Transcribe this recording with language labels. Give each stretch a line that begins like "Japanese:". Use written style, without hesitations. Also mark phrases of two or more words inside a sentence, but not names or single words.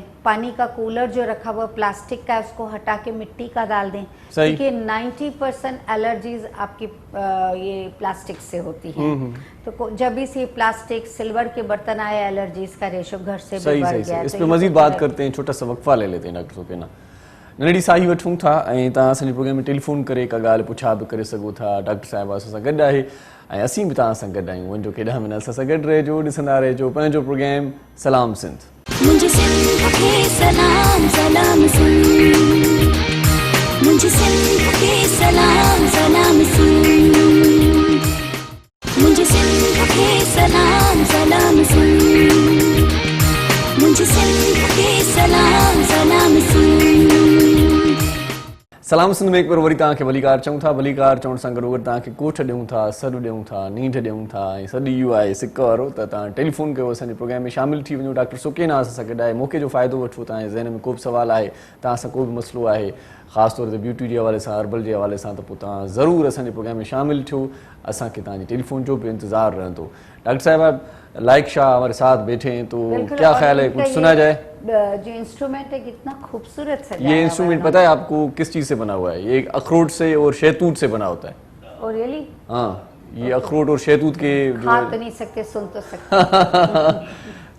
Urdu: پانی کا کولر جو رکھا ہوا پلاسٹک کا ہے اسکو ہٹا کے مٹی کا ڈال دیں، کیونکہ 90% الرجیز آپکی یہ پلاسٹک سے ہوتی ہیں. تو جب بھی سے
English: plastic silver
Urdu: کے برتن آئے، الرجیز کا ریشو گھر سے بھی بڑھ گیا. اس پہ مزید بات کرتے ہیں، چھوٹا سا وقفہ لے لیتے ہیں ڈاکٹر سوکینہ.
Sindhi: नंढड़ी साही वठूं था ऐं तव्हां असांजे प्रोग्राम में टेलीफोन करे का ॻाल्हि पुछा बि करे सघो था। डॉक्टर साहिबु असां सां गॾु आहे ऐं असीं बि तव्हां सां गॾु आहियूं। वञिजो केॾांहुं बि न, असां सां गॾु रहिजो, ॾिसंदा रहिजो पंहिंजो प्रोग्राम सलाम सिंध।
Urdu: مجھے سندھ کے سلام سلام سندھ، مجھے سندھ کے سلام سلام سندھ، مجھے سندھ کے سلام سلام سندھ، مجھے سندھ کے سلام سلام سندھ.
Sindhi: सलाम सिंध में एक बार वरी तव्हांखे भलीकार चऊं था। भलीकार चवण सां गॾु तव्हांखे कोठ ॾियूं था, सॾु ॾियूं था, नींढ ॾियूं था ऐं सॾु इहो आहे सिक वारो त तव्हां टेलीफोन कयो, असांजे प्रोग्राम में शामिलु थी वञो। डॉक्टर सुकेना असां सां गॾु आहे। मौक़े जो फ़ाइदो वठो। तव्हांजे ज़हन में को बि सुवालु आहे, तव्हां सां को बि मसइलो आहे, ख़ासि तौर ते ब्यूटी जे हवाले सां, हर्बल जे हवाले सां, त पोइ तव्हां ज़रूरु असांजे प्रोग्राम में शामिलु थियो। असांखे तव्हांजी टेलीफोन जो बि इंतज़ारु रहंदो।
Urdu: ڈاکٹر صاحبہ لائق شاہ ہمارے ساتھ بیٹھے ہیں، تو کیا خیال ہے، کچھ سنا جائے? جو انسٹرومنٹ ہے کتنا خوبصورت سجایا یہ انسٹرومنٹ پتا ہے آپ کو کس چیز سے بنا ہوا ہے؟ یہ اخروٹ سے اور شہتوت سے بنا ہوتا ہے. اور ریئلی? ہاں، یہ اخروٹ اور شہتوت کے کھا تو نہیں سکتے، سن تو سکتے.